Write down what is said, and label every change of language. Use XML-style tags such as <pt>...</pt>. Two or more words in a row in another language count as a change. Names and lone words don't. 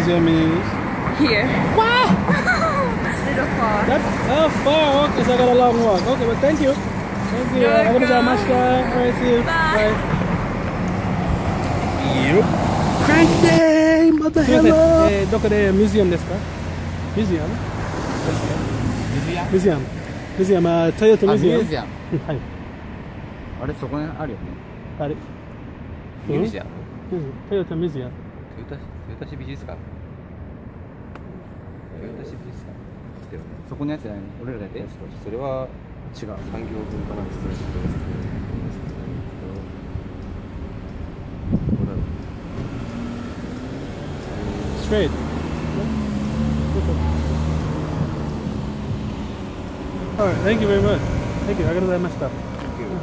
<en>museum is Here. wow. It's a little far. That's far. Okay, so I got a long walk. Okay, but thank you. Thank you. You're welcome. Alright, see you. Bye. Yep. Prank day, mother hello.</en> <ja>どこで museum ですか？</ja> <en>Museum? Museum. Museum. Toyota Museum.</en> <ja>ミュージアム。はい。あれそこにあるよね。あれ。ミュージアム。 Toyota Museum. トヨタ市美術館。トヨタ市美術館。そこのやつじゃないの？俺らだけ？それは違う。産業文化の失礼。</ja> <en>Straight. Alright, thank you very much. Thank you. I got all my stuff. Thank you.</en>